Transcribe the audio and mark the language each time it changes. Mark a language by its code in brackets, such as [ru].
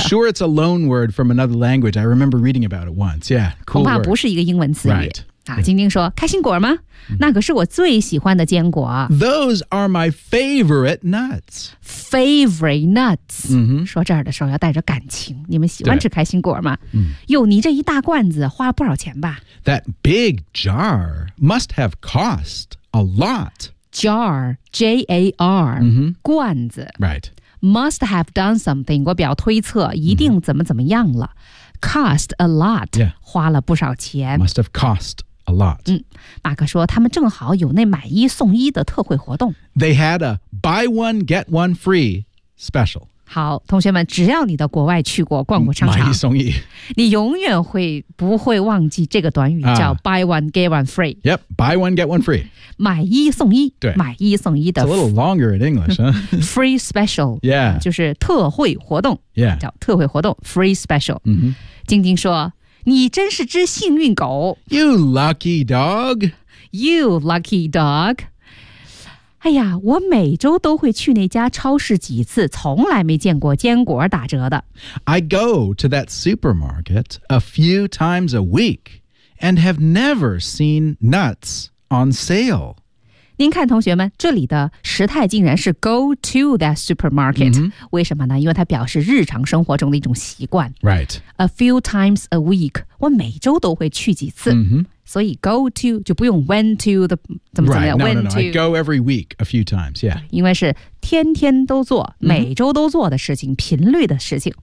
[en] I'm sure it's a loan word from another language. I remember reading about it once. Yeah, cool [zh] 恐怕不是一个英文词语、 [en] right. [zh] 晶晶说开心果吗那可是我最喜欢的坚果 [en] Those are my favorite nuts Favorite nuts、 mm-hmm. [zh] 说这儿的时候要带着感情你们喜欢吃开心果吗哟你这一大罐子花了不少钱吧 [en] That big jar must have cost a lot Jar, J-A-R、 mm-hmm. [zh] 罐子 [en] Right Must have done something [zh] 我比较推测一定怎么怎么样了、mm-hmm. [en] Cost a lot、 yeah. [zh] 花了不少钱 [en] Must have costA lot. [zh] 马克说他们正好有那买一送一的特惠活动。 [en] They had a buy one, get one free special. [zh] 好同学们只要你到国外去过逛过商场。买一送一。你永远会不会忘记这个短语叫 [en] buy one, get one free. Yep, buy one, get one free. [zh] 买一送一。对。买一送一的。 [en] It's a little longer in English, huh? free special. Yeah. [zh] 就是特惠活动。 [en] Yeah. [zh] 叫特惠活动 free special. 嗯哼。晶晶说你真是只幸运狗 [en] You lucky dog You lucky dog [zh] 哎呀我每周都会去那家超市几次从来没见过坚果打折的 [en] I go to that supermarket a few times a week and have never seen nuts on sale [zh] 您看同学们这里的时态竟然是 [en] go to that supermarket、 mm-hmm. [zh] 为什么呢因为它表示日常生活中的一种习惯 [en] Right A few times a week [zh] 我每周都会去几次、 mm-hmm. 所以 go to 就不用 [en] went to [zh] 的怎么怎么样 [en] right, went to I go every week a few times yeah [zh] 因为是天天都做每周都做的事情、mm-hmm. 频率的事情